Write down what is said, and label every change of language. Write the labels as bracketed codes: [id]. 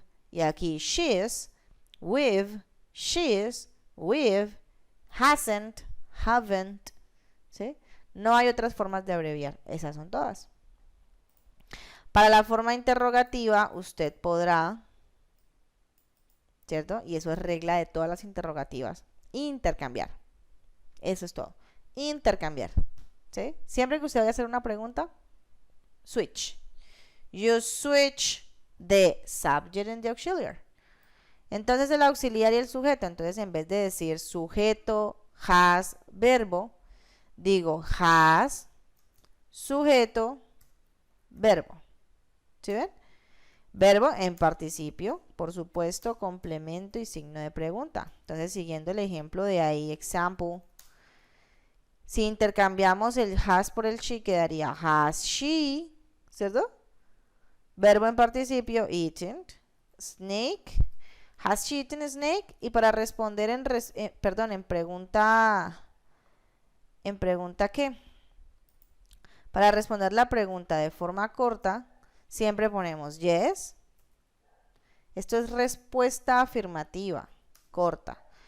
[es] Y aquí she's, with, she's, with, hasn't, haven't. ¿Sí? No hay otras formas de abreviar. Esas son todas. Para la forma interrogativa, usted podrá, ¿cierto? Y eso es regla de todas las interrogativas. Intercambiar. Eso es todo. Intercambiar. ¿Sí? Siempre que usted vaya a hacer una pregunta, switch. [en] You switch the subject and the auxiliary. [es] Entonces el auxiliar y el sujeto. Entonces en vez de decir sujeto, has, verbo, digo has, sujeto, verbo. ¿Sí ven? Verbo en participio, por supuesto, complemento y signo de pregunta. Entonces, siguiendo el ejemplo de ahí, example, si intercambiamos el has por el she, quedaría has she, ¿cierto? Verbo en participio, eaten, snake, [en] has she eaten snake? [es] Y para responder en pregunta, ¿qué? Para responder la pregunta de forma corta, siempre ponemos yes. Esto es respuesta afirmativa, corta.